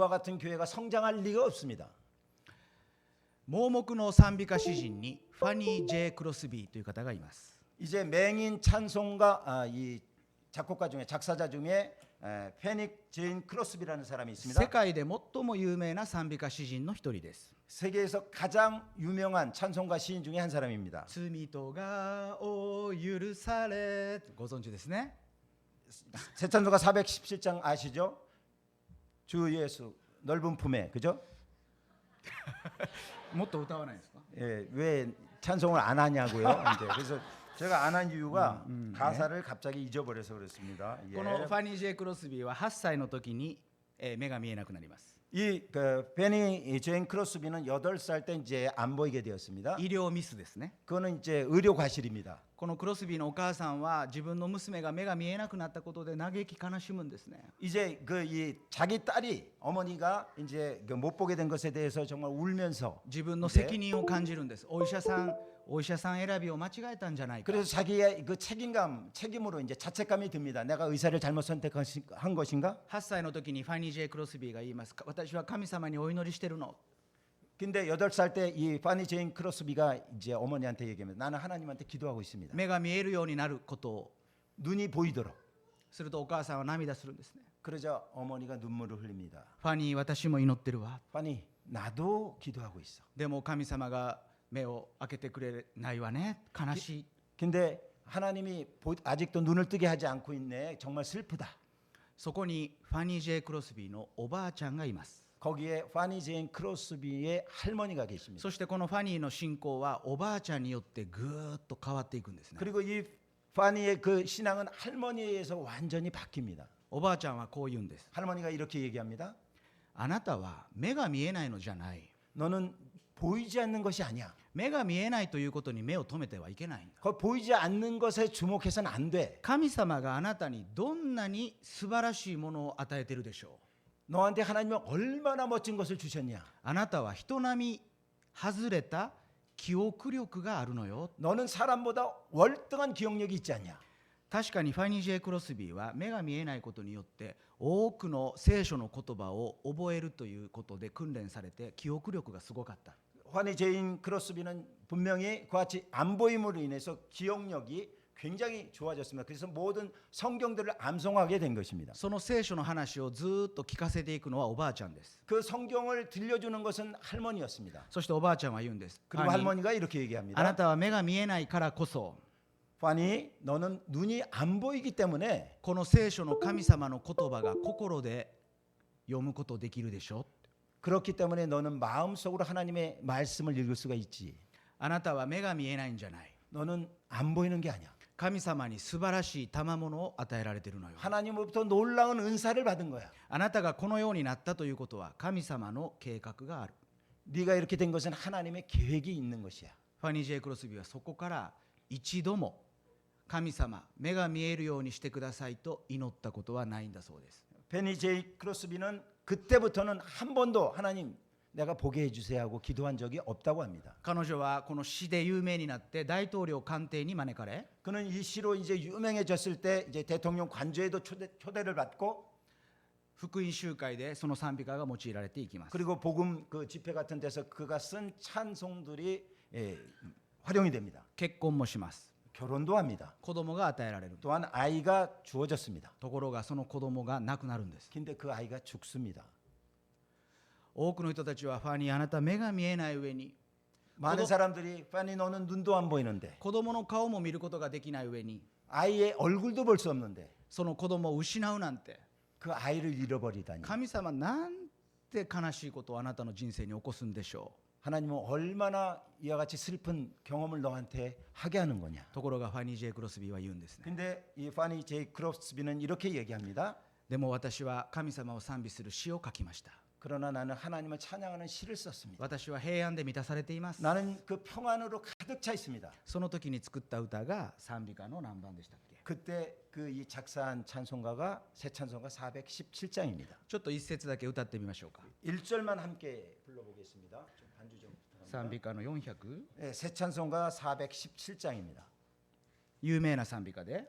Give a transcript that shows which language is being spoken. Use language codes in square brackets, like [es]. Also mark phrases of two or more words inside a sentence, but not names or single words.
[ko] 그와 같은 교회가 성장할 리가 없습니다. [ja] 盲目の賛美歌詩人にファニー・ジェイ・クロスビーという方がいます。 [ko] 이제 맹인 찬송가 이 작곡가 중에 작사자 중에 페닉 제인 크로스비라는 사람이 [ja] 世 [ko] 있습니다. [ja] 界で最も有名な賛美歌詩人の一人です。 [ko] 세계에서 가장 유명한 찬송가 시인 중에 한 사람입니다. [ja] 罪とがを許され、ご存知ですね。 [ko] 새 찬송가 417장 아시죠? 주 예수 넓은 품에 그죠? [ja] もっと歌わないですか。 [ko] 예, 왜 찬송을 안 하냐고요? 이제 그래서 제가 안 한 이유가 가사를 갑자기 잊어버려서 그렇습니다. [ja] この [ko] 예. [ja] ファニー・ジェイ・クロスビーは8歳の時に目が見えなくなります。 [ko] 그 베니 제인 크로스비는 8살 때 이제 안 보이게 되었습니다. [ja] 医療ミスですね。 [ko] 그거는 이제 의료 과실입니다. [ja] このクロスビーのお母さんは自分の娘が目が見えなくなったことで嘆き悲しむんですね。 [ko] 이제 그 이 자기 딸이 어머니가 이제 그 못 보게 된 것에 대해서 정말 울면서 [ja] 自分の責任を感じるんです。お医者さん選びを間違えたんじゃないか。 [ko] 그래서 자기의 그 책임으로 이제 자책감이 듭니다. 내가 의사를 잘못 선택한 것인가? [ja] 8 歳の時にファニー・ジェイ・クロスビーが言います。私は神様にお祈りしてるの。 [ko] 근데 8살 때 이 파니 제인 크로스비가 이제 어머니한테 얘기합니다. 나는 하나님한테 기도하고 있습니다. [ja] 目が見えるようになることを [ko] 눈이 보이도록. [ja] するとお母さんは涙するんですね。 [ko] 그러자 어머니가 눈물을 흘립니다. [ja] ファニー、私も祈ってるわ。 [ko] 파니 나도 기도하고 있어. [ja] でも神様が目を開けてくれないわね。悲しい。 [ko] 근데 하나님이 아직도 눈을 뜨게 하지 않고 있네. 정말 슬프다. [ja] そこにファニー・ジェイ・クロスビーのおばあちゃんがいます。 [ko] 거기에 파니 제인 크로스비의 할머니가 계십니다. [ja] そしてこのファニーの信仰はおばあちゃんによってぐーっと変わっていくんですね。 [ko] 그리고 이 파니의 그 신앙은 할머니에 의해서 완전히 바뀝니다. [ja] おばあちゃんはこう言うんです。 [ko] 할머니가 이렇게 얘기합니다. [ja] あなたは目が見えないのじゃない。 [ko] 너는 보이지 않는 것이 아니야. [ja] 目が見えないということに目を留めてはいけないんだ。 [ko] 그 보이지 않는 것에 주목해서는 안 돼. [ja] 神様があなたにどんなに素晴らしいものを与えているでしょう。 [ko] 너한테 하나님은 얼마나 멋진 것을 주셨냐. [ja] あなたは人並み外れた記憶力があるのよ。 [ko] 너는 사람보다 월등한 기억력이 있지 않냐. [ja] 確かにファニー・ジェイ・クロスビーは目が見えないことによって多くの聖書の言葉を覚えるということで訓練されて記憶力がすごかった。 [ko] 파니 제인 크로스비는 분명히 그와 같이 안 보임으로 인해서 기억력이 굉장히 좋아졌습니다. 그래서 모든 성경들을 암송하게 된 것입니다. [ja] その聖書の話をずーっと聞かせていくのはおばあちゃんです。 [ko] 그 성경을 들려주는 것은 할머니였습니다. [ja] そしておばあちゃんは言うんです。 [ko] 그리고 [ja] ファニー、 [ko] 할머니가 이렇게 [ja] あな [ko] 얘기합니다. [ja] たは目が見えないからこそ [ko] 파니 너는 눈이 안 보이기 때문에 [ja] この聖書の神様の言葉が心で読むことできるでしょ。 [ko] 그렇기 때문에 너는 마음속으로 하나님의 말씀을 읽을 수가 있지. [ja] あなたは目が見えないんじゃない。 [ko] 너는 안 보이는 게 아니야. [ja] 神様に素晴らしい賜物を与えられているのよ。 [ko] 하나님으로부터 놀라운 은사를 받은 거야. [ja] あなたがこのようになったということは神様の計画がある。 [ko] 네가 이렇게 된 것은 하나님의 계획이 있는 것이야. [ja] ファニー・ジェイ・クロスビーはそこから一度も神様、目が見えるようにしてくださいと祈ったことはないんだそうです。 [ko] 페니 제이 크로스비는 그때부터는 한 번도 하나님 내가 보게 해주세요 하고 기도한 적이 없다고 합니다. [ja] 彼女はこの詩で有名になって大統領官邸に招かれ、 [ko] 그는 이 시로 이제 유명해졌을 때 이제 대통령 관저에도 초대를 받고 [ja] 福音集会でその賛美歌が用いられていきます。 [ko] 그리고 복음 그 집회 같은 데서 그가 쓴 찬송들이 활용이 됩니다. [ja] 結婚もします。 [ko] 결혼도 합니다. [ja] 子供が与えられる。 [ko] 또한 아이가 주어졌습니다. [ja] ところがその子供が亡くなるんです。 [ko] 근데 그 아이가 죽습니다. [ja] 多くの人たちはファニー、あなた目が見えない上に [ko] 많은 사람들이 파니 너는 눈도 안 보이는데 [ja] 子供の顔も見ることができない上に [ko] 아이의 얼굴도 볼 수 없는데 [ja] その子供を失うなんて [ko] 그 아이를 잃어버리다니. [ja] 神様なんて悲しいことをあなたの人生に起こすんでしょ [ko] 하나님은 얼마나 이와 같이 슬픈 경험을 너한테 하게 하는 거냐. [ja] う。ところがファニー・ジェイ・クロスビーは言うんですね。 [ko] 근데 이 파니 제이 크로스비는 이렇게 얘기합니다. [ja] でも私は神様を賛美する詩を書きました。 [ko] 그러나 나는 하나님을 찬양하는 시를 썼습니다. [ja] 私は平安で満たされています。 [ko] 나는 그 평안으로 가득 차 있습니다. [ja] その時に作った歌が賛美歌の何番でしたっけ？ [ko] 그때 그 이 작사한 찬송가가 새 찬송가 417장입니다. [ja] ちょっと一節だけ歌ってみましょうか。 [ko] 1절만 함께 불러보겠습니다. 좀 반주 좀 부탁합니다. [ja] 賛美歌の400、 [ko] 네, 새 찬송가 417장입니다. [ja] 有名な賛美歌で